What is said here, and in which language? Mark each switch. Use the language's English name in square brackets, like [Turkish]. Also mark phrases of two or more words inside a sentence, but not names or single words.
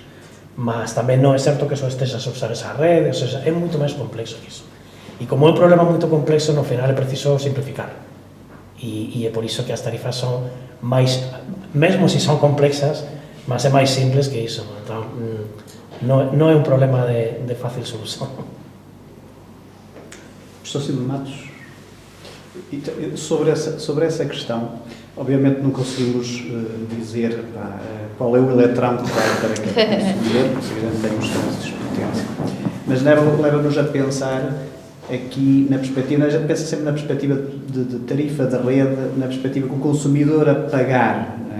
[Galician] Mas tamén non é certo que só estejas a usar esa rede, [Portuguese] ou seja, [Galician] é moito máis complexo que iso. E como é un problema moito complexo, no final é preciso simplificar. E é por iso que as tarifas son máis, mesmo se son complexas, mas é máis simples que iso. Entón, non é un problema de fácil solución. [Portuguese] Professor Silva Matos, sobre essa questão, obviamente não conseguimos dizer qual é o eletrão que vai para cada consumidor, porque temos trânsitos de potência, mas leva-nos a pensar aqui na perspectiva, a gente pensa sempre na perspectiva de tarifa da rede, na perspectiva que o consumidor a pagar, não é?